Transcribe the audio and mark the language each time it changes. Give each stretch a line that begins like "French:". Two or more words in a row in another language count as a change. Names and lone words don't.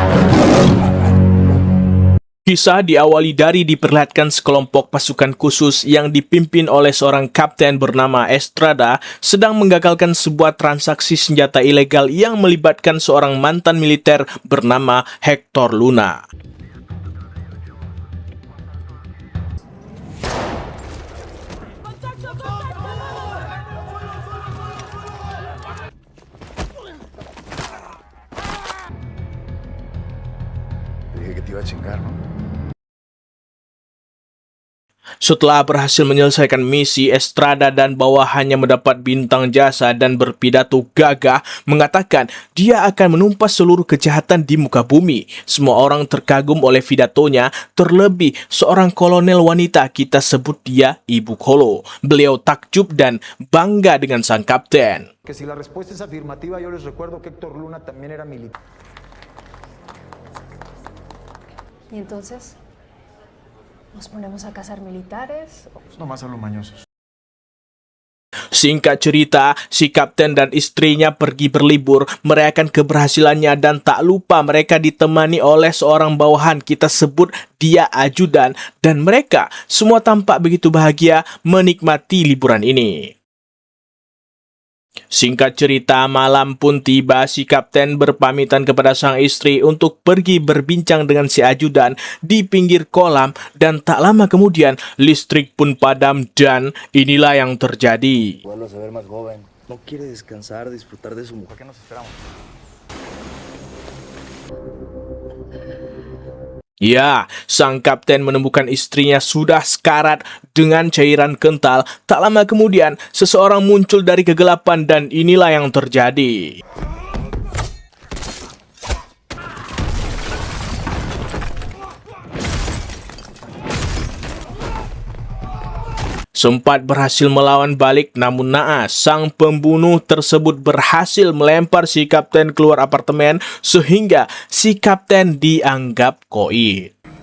Indonesian: Kisah diawali dari diperlihatkan sekelompok pasukan khusus yang dipimpin oleh seorang kapten bernama Estrada sedang menggagalkan sebuah transaksi senjata ilegal yang melibatkan seorang mantan militer bernama Hector Luna.
Spanish: Dije que te iba a chingar, ¿no?
Indonesian: Setelah berhasil menyelesaikan misi, Estrada dan bawahannya mendapat bintang jasa dan berpidato gagah mengatakan dia akan menumpas seluruh kejahatan di muka bumi. Semua orang terkagum oleh pidatonya, terlebih seorang kolonel wanita, kita sebut dia Ibu Kolo. Beliau takjub dan bangga dengan sang kapten.
Spanish: Que si la respuesta es afirmativa, yo les recuerdo que Héctor Luna también era militar. ¿Y entonces? ¿Nos ponemos a cazar militares? Pues nomás a los mañosos.
Indonesian: Singkat cerita, si kapten dan istrinya pergi berlibur, merayakan keberhasilannya dan tak lupa mereka ditemani oleh seorang bawahan, kita sebut dia ajudan, dan mereka semua tampak begitu bahagia menikmati liburan ini. Singkat cerita, malam pun tiba, si kapten berpamitan kepada sang istri untuk pergi berbincang dengan si ajudan di pinggir kolam, dan tak lama kemudian listrik pun padam dan inilah yang terjadi.
Spanish: Vuelve a se ver más joven. No quiere descansar, disfrutar de su mujer. ¿Por qué nos esperamos?
Indonesian: Ya, sang kapten menemukan istrinya sudah sekarat dengan cairan kental. Tak lama kemudian, seseorang muncul dari kegelapan dan inilah yang terjadi. Sempat berhasil melawan balik, namun naas, sang pembunuh tersebut berhasil melempar si kapten keluar apartemen sehingga si kapten dianggap koid.